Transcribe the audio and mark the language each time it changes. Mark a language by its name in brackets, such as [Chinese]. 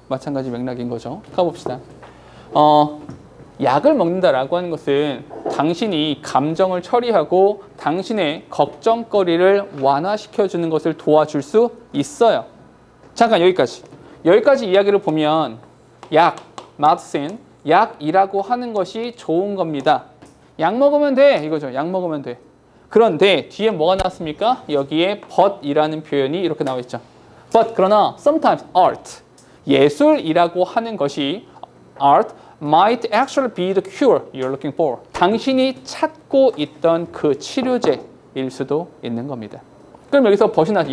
[Korean] 마찬가지 맥락인 거죠. 가봅시다. 약을 먹는다라고 하는 것은 당신이 감정을 처리하고 당신의 걱정거리를 완화시켜주는 것을 도와줄 수 있어요. 잠깐 여기까지 이야기를 보면 약, medicine, 약이라고 하는 것이 좋은 겁니다. 약 먹으면 돼 이거죠. 약 먹으면 돼. 그런데 뒤에 뭐가 나왔습니까? 여기에 but이라는 표현이 이렇게 나와 있죠. But 그러나 [English] sometimes art, [Korean] 예술이라고 하는 것이 [English] art might actually be the cure you're looking for. [Korean] 당신이 찾고 있던 그 치료제일 수도 있는 겁니다. 그럼 여기서 벗이 나죠.